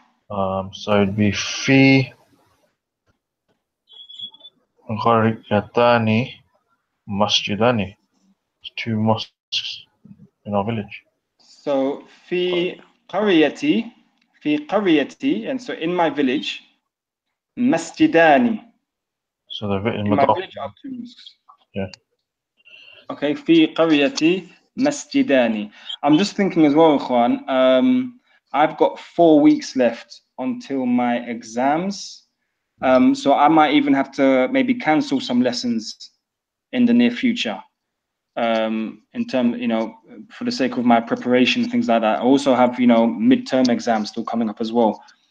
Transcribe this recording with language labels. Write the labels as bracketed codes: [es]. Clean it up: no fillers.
[ar] So it'd be Fi Ghariyatani Masjidani. [en] It's 2 mosques in our village. So [ar] في قريتي, [en] and so in my village, [ar] مسجدان. [en] So the In my village are 2 mosques. Yeah. [ar] Okay, في قريتي مسجدان. [en] I'm just thinking as well, Ikhwan, I've got 4 weeks left until my exams. So I might even have to maybe cancel some lessons in the near future. In terms, for the sake of my preparation, things like that. I also have, midterm exams still coming up as well.